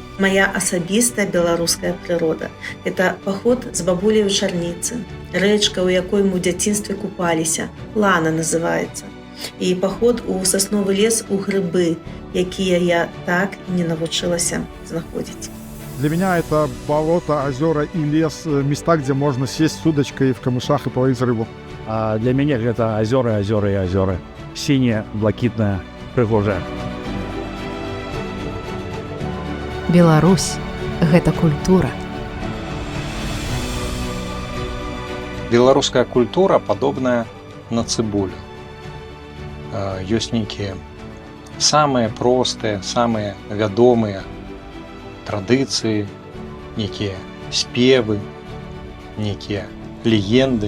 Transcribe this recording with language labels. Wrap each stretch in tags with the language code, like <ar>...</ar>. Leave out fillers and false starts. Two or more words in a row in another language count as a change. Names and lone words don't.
<be>Моя асабістая беларуская прырода – это паход з бабуляй у чарніцы, рэчка, у якой мы ў дзяцінстве купаліся, Лана называецца, і паход у сасновы лес у грыбы, якія я так і не навучылася знаходзіць.</be> <ru>Для меня это болото, озера и лес, места, где можно сесть с удочкой в камышах и половить рыбу. А для меня это озера, озера и озера. Синяя,</ru> <be>блакитная, прыгожая. Беларусь – гэта культура. Беларуская культура падобная на цыбулю. Ёсць нейкія самыя простыя, самыя вядомыя традыцыі, нейкія спевы, нейкія легенды.</be>